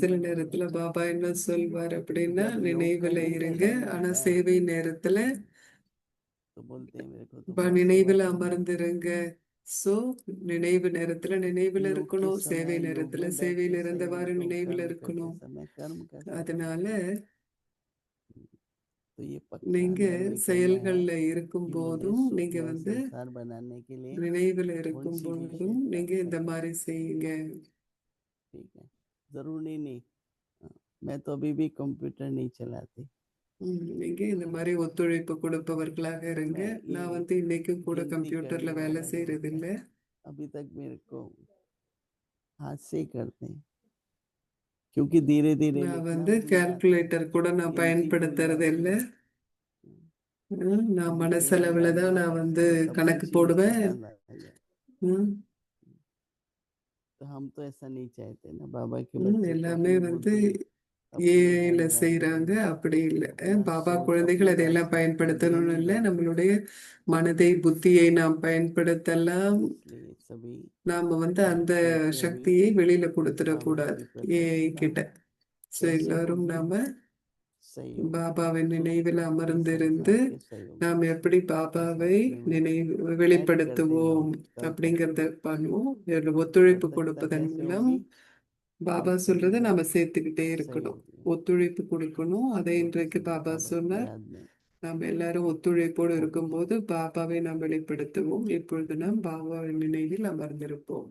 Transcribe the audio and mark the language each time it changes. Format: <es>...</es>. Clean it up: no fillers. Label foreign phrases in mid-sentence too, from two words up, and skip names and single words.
<ta>சில</ta> <hi>भी भूल</hi> <ta>நேரத்துல</ta> <hi>जाते हैं।</hi> <ta>பாபா என்ன சொல்வார் அப்படின்னா,</ta> <hi>जब योग</hi> <ta>நினைவுல</ta> <hi>करने का</hi> <ta>இருங்க,</ta> <hi>टाइम</hi> <ta>ஆனா</ta> <hi>आता है</hi> <ta>சேவை நேரத்துல</ta> <hi>तो बोलते हैं मेरे को तो बहुत सेवा</hi> <ta>நினைவுல</ta> <hi>करनी है।</hi> <ta>அமர்ந்திருங்க. சோ நினைவு நேரத்துல நினைவுல</ta> <hi>योग के</hi> <ta>இருக்கணும், சேவை</ta> <hi>समय योग</hi> <ta>நேரத்துல</ta> <hi>में बैठ</hi> <ta>சேவையில்</ta> <hi>के</hi> <ta>இருந்தவாறு</ta> <hi>संयम, तो</hi> <ta>நினைவுல</ta> <hi>कर्म करते</hi> <ta>இருக்கணும்.</ta> <hi>समय कर्म का समय।</hi> <ta>அதனால</ta> <hi>तो ये पक्का</hi> <ta>நீங்க</ta> <hi>अंदर में कहना है</hi> <ta>செயல்கள்ல இருக்கும்</ta> <hi>कि मुझे</hi> <ta>போதும், நீங்க</ta> <hi>सुखमय</hi> <ta>வந்து</ta> <hi>संसार बनाने के लिए</hi> <ta>நினைவுல</ta> <hi>कौन</hi> <ta>இருக்கும்</ta> <hi>सी</hi> <ta>பொழுதும்</ta> <hi>विशेषता</hi> <ta>நீங்க இந்த</ta> <hi>करनी है।</hi> <ta>மாதிரி செய்யுங்க.</ta> <hi>ठीक है, जरूरी नहीं। हाँ, मैं तो अभी भी कंप्यूटर नहीं चलाती।</hi> <ta>நீங்க இந்த மாதிரி ஒத்துழைப்பு கொடுப்பவர்களாக இருங்க.</ta> <hi>मैं</hi> <ta>நான்</ta> <hi>ये</hi> <ta>வந்து இன்னைக்கும் கூட</ta> <hi>गिनती</hi> <ta>கம்ப்யூட்டர்ல</ta> <hi>करने</hi> <ta>வேலை</ta> <hi>वाला जो</hi> <ta>செய்யறது</ta> <hi>होता</hi> <ta>இல்ல.</ta> <hi>है अभी तक मेरे को हाथ से ही करते हैं, क्योंकि धीरे धीरे</hi> <ta>நான்</ta> <hi>लिखना</hi> <ta>வந்து</ta> <hi>भूल जाते हैं,</hi> <ta>கால்குலேட்டர் கூட நான்</ta> <hi>गिनती भूल</hi> <ta>பயன்படுத்துறது</ta> <hi>जाती</hi> <ta>இல்ல.</ta> <hi>है।</hi> <ta>நான்</ta> <hi>अभी मेरा</hi> <ta>மனசளவுல</ta> <hi>दादा</hi> <ta>தான் நான் வந்து</ta> <hi>सब</hi> <ta>கணக்கு</ta> <hi>कुछ ही</hi> <ta>போடுவேன்.</ta> <hi>पसंद आ गया। ம், तो हम तो ऐसा नहीं चाहते ना, बाबा के बच्चे तो</hi> <ta>எல்லாமே</ta> <hi>अपनी</hi> <ta>வந்து</ta> <hi>बुद्धि अपने</hi> <ta>ஏஐல</ta> <en>hand drive</en> <ta>செய்றாங்க.</ta> <hi>करें,</hi> <ta>அப்படி இல்ல.</ta> <hi>अपना</hi> <ta>பாபா</ta> <hi>सोच</hi> <ta>குழந்தைகள்</ta> <hi>अपने</hi> <ta>அதையெல்லாம்</ta> <hi>वासना अपना ब्रेन</hi> <ta>பயன்படுத்தணும்னு</ta> <hi>ही</hi> <ta>இல்ல.</ta> <hi>बनाए।</hi> <ta>நம்மளுடைய மனதை, புத்தியை நாம் பயன்படுத்தலாம்.</ta> <hi>इसलिए सभी</hi> <ta>நாம வந்து அந்த</ta> <hi>कैसे अभी</hi> <ta>சக்தியை வெளியில</ta> <hi>बाबा</hi> <ta>கொடுத்துடக்கூடாது</ta> <hi>की प्रत्यक्ष</hi> <ta>ஏஐ கிட்ட.</ta> <hi>प्राप्ति</hi> <ta>ஸோ</ta> <hi>कैसे</hi> <ta>எல்லாரும்</ta> <hi>होगी,</hi> <ta>நாம</ta> <hi>सहयोग</hi> <ta>பாபாவின்</ta> <hi>सुख</hi> <ta>நினைவில்</ta> <hi>ये</hi> <ta>அமர்ந்திருந்து</ta> <hi>संसार के सहयोग</hi> <ta>நாம் எப்படி</ta> <hi>ऐसा</hi> <ta>பாபாவை</ta> <hi>अपने में</hi> <ta>நினைவு</ta> <hi>ऐड करते</hi> <ta>வெளிப்படுத்துவோம்</ta> <hi>जाओ कल तक।</hi> <ta>அப்படிங்கிறத பண்ணுவோம். இதுல ஒத்துழைப்பு</ta> <hi>प्रत्यक्षता</hi> <ta>கொடுப்பதன்</ta> <hi>कैसे</hi> <ta>மூலம்</ta> <hi>होगी,</hi> <ta>பாபா</ta> <hi>कल</hi> <ta>சொல்றதை</ta> <hi>करेंगे</hi> <ta>நாம சேர்த்துக்கிட்டே இருக்கணும்.</ta> <hi>सहयोग में।</hi> <ta>ஒத்துழைப்பு கொடுக்கணும். அதை</ta> <hi>तो</hi> <ta>இன்றைக்கு</ta> <hi>इसलिए</hi> <ta>பாபா</ta> <hi>बाबा की</hi> <ta>சொன்னார்.</ta> <hi>याद में</hi> <ta>நாம் எல்லாரும் ஒத்துழைப்போடு</ta> <hi>ओम</hi> <ta>இருக்கும்போது பாபாவை நாம் வெளிப்படுத்துவோம். இப்பொழுது நாம் பாபாவின் நினைவில் அமர்ந்திருப்போம்.</ta>